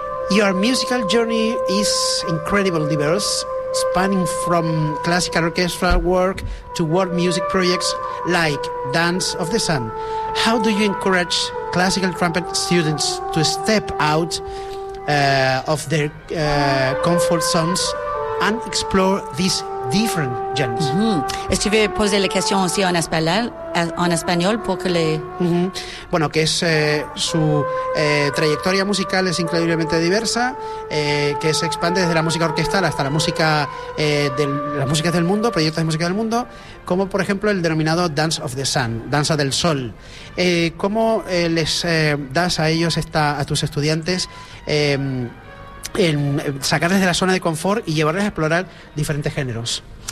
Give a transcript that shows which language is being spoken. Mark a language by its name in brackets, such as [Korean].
[English] Your musical journey is incredibly diverse, spanning from classical orchestra work to world music projects like Dance of the Sun. How do you encourage classical trumpet students to step out of their comfort zones and explore these different genres? Mm-hmm. [French] Est-ce que tu veux poser la question aussi en espagnol pour que les... Mm-hmm. [Spanish] Bueno, que es su trayectoria musical es increíblemente diversa, que se expande desde la música orquestal hasta la música las músicas del mundo, proyectos de música del mundo, como por ejemplo el denominado Dance of the Sun, Danza del Sol. ¿Cómo les das a ellos, a tus estudiantes, sacarles de la zona de confort y llevarles a explorar diferentes géneros?